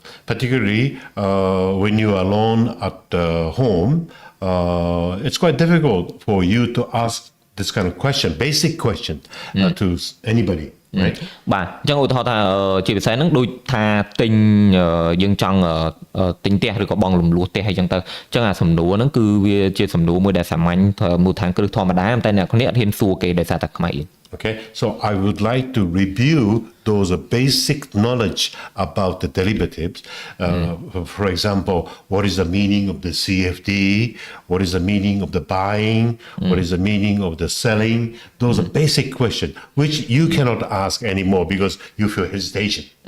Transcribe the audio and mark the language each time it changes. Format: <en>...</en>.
<en>Particularly when you are alone at home, it's quite difficult for you to ask this kind of question, basic question to anybody, right?</en> <km>បាទអញ្ចឹងឧទាហរណ៍ថាជាពិសេសហ្នឹងដូចថាទិញយើងចង់ទិញផ្ទះឬក៏បងរំលោះផ្ទះអីចឹងទៅអញ្ចឹងអាសំណួរហ្នឹងគឺវាជាសំណួរមួយដែលសាមញ្ញមូលដ្ឋានគ្រឹះធម្មតាតែអ្នកគ្នាអត់ហ៊ានសួរគេដោយសារតែខ្មៅ</km> <en>Okay, so I would like to review those basic knowledge about the derivatives. For example, what is the meaning of the CFD? What is the meaning of the buying? What is the meaning of the selling? Those are basic questions which you cannot ask anymore because you feel hesitation.</en>